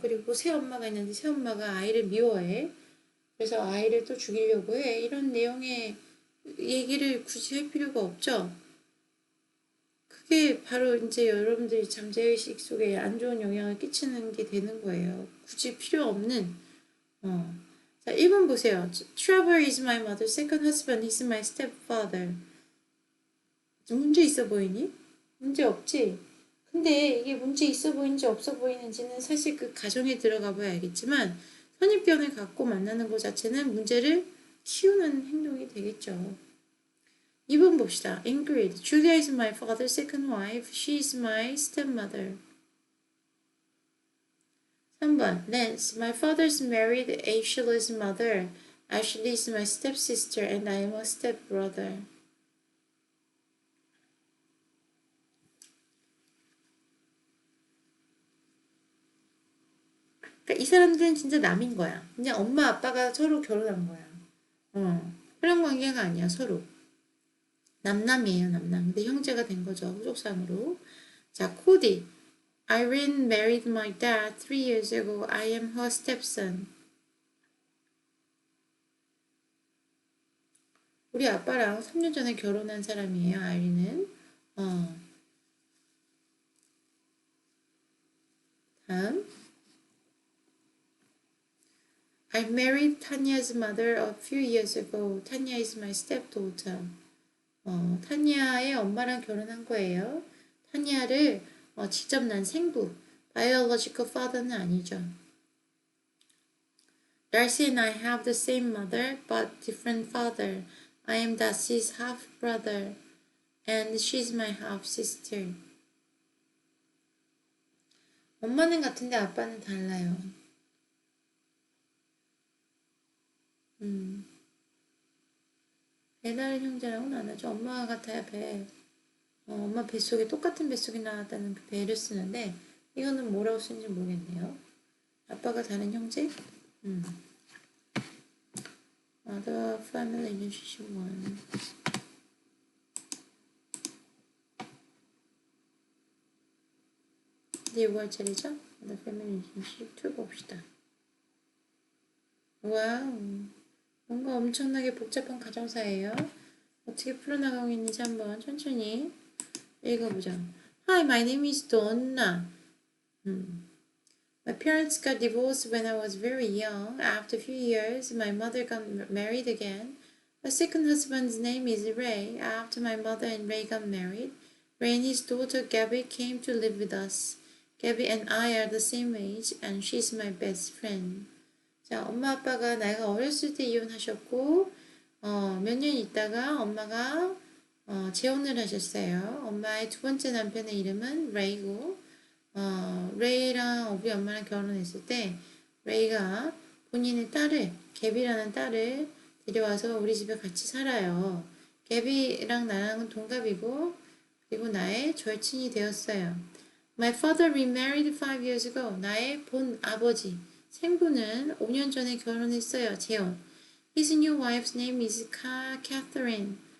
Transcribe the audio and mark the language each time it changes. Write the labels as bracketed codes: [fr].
[ko] 그리고 새엄마가 있는데 새엄마가 아이를 미워해. 그래서 아이를 또 죽이려고 해. 이런 내용의 얘기를 굳이 할 필요가 없죠. 그게 바로 이제 여러분들이 잠재의식 속에 안 좋은 영향을 끼치는 게 되는 거예요. 굳이 필요 없는. 자, 1번 보세요. [en] Trevor is my mother's second husband. He's my stepfather. [ko] 문제 있어 보이니? 문제 없지? 근데 이게 문제 있어 보이는지 없어 보이는지는 사실 그 가정에 들어가 봐야 알겠지만 선입견을 갖고 만나는 것 자체는 문제를 키우는 행동이 되겠죠. 2번 봅시다. Ingrid. [en] Julia is my father's second wife. She is my stepmother. [ko] 3번. Lance. [en] My father's married Ashley's mother. Ashley is my stepsister and I am a stepbrother. [ko] 그러니까 이 사람들은 진짜 남인 거야. 그냥 엄마 아빠가 서로 결혼한 거야. 그런 관계가 아니야, 서로. 남남이에요, 남남. 근데 형제가 된 거죠, 후속상으로. 자, 코디. [en] Irene married my dad 3 years ago. I am her stepson. [ko] 우리 아빠랑 3년 전에 결혼한 사람이에요, 아이린은. 다음. [en] I married Tanya's mother a few years ago. Tanya is my stepdaughter. [ko] 타냐의 엄마랑 결혼한 거예요. 타냐를 직접 난 생부, [en] biological father [ko] 는 아니죠. [en] Darcy and I have the same mother but different father. I am Darcy's half brother and she's my half sister. [ko] 엄마는 같은데 아빠는 달라요. 배다른 형제라고는 안 하죠. 엄마가 같아야 배. 엄마 뱃속에 똑같은 뱃속에 나왔다는 그 배를 쓰는데 이거는 뭐라고 쓰는지 모르겠네요. 아빠가 다른 형제? [en] Other family relationship 1. [ko] 이제 이거 할 차례죠? [en] Other family relationship 2 [ko] 봅시다. 와우. 뭔가 엄청나게 복잡한 가정사예요. 어떻게 풀어나가고 있는지 한번 천천히 읽어보자. [en] Hi, my name is Donna. My parents got divorced when I was very young. After a few years, my mother got married again. My second husband's name is Ray. After my mother and Ray got married, Ray and his daughter Gabby came to live with us. Gabby and I are the same age, and she's my best friend. [ko] 자, 엄마 아빠가 나이가 어렸을 때 이혼하셨고, 몇 년 있다가 엄마가 재혼을 하셨어요. 엄마의 두 번째 남편의 이름은 레이고, 레이랑 우리 엄마랑 결혼했을 때 레이가 본인의 딸을, 개비라는 딸을 데려와서 우리 집에 같이 살아요. 개비랑 나랑은 동갑이고, 그리고 나의 절친이 되었어요. [en] My father remarried 5 years ago. [ko] 나의 본 아버지, 생부는 5년 전에 결혼했어요. 재혼. [en] His new wife's name is Catherine.